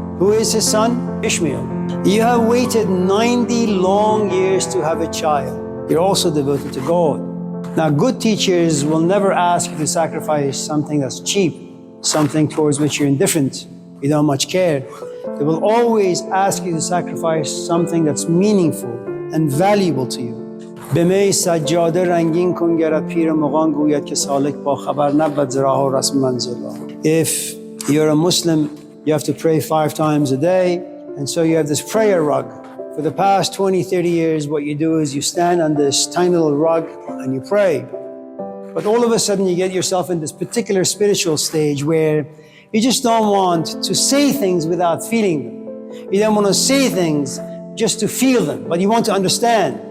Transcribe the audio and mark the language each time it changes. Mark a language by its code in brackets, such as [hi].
[en] Who is his son? Ishmael. You have waited 90 long years to have a child. You're also devoted to God. Now, good teachers will never ask you to sacrifice something that's cheap, something towards which you're indifferent, you don't much care. They will always ask you to sacrifice something that's meaningful and valuable to you. [fa] بمی سجاده رنگین کن گرد پیر مغان گوید که سالک با خبر نبود ز راه و رسم منزل. [en] If you're a Muslim, you have to pray 5 times a day, and so you have this prayer rug. For the past 20, 30 years, what you do is you stand on this tiny little rug and you pray. But all of a sudden you get yourself in this particular spiritual stage where you just don't want to say things without feeling them. You don't want to say things just to feel them, but you want to understand.